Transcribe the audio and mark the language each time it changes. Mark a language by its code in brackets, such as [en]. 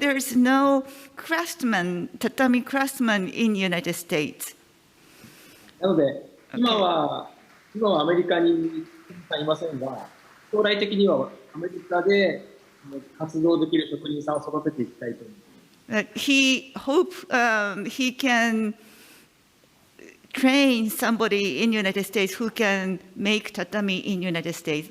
[en] There's no craftsman, tatami craftsman in United States. [ja] なので、今はアメリカにいませんが、将来的にはアメリカで活動できる職人さんを育てていきたいと思います。 [en] He he can train somebody in United States who can make tatami in United States.